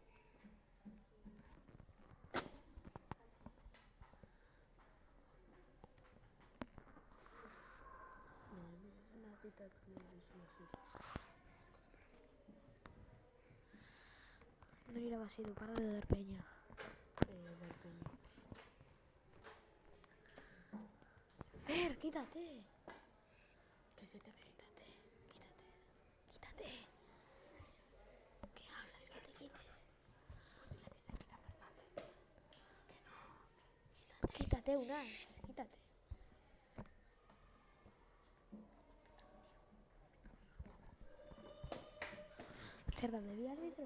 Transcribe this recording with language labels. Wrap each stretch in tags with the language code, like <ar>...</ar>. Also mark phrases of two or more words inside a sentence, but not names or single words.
<eu>No irabazi du,</eu> <es>para de dar peña. Fer, quítate. Que se te ve. Quítate. ¿Qué haces? Que te quites. Quítate unas, quítate.</es> <eu>Zer da bebi arbitro?</eu>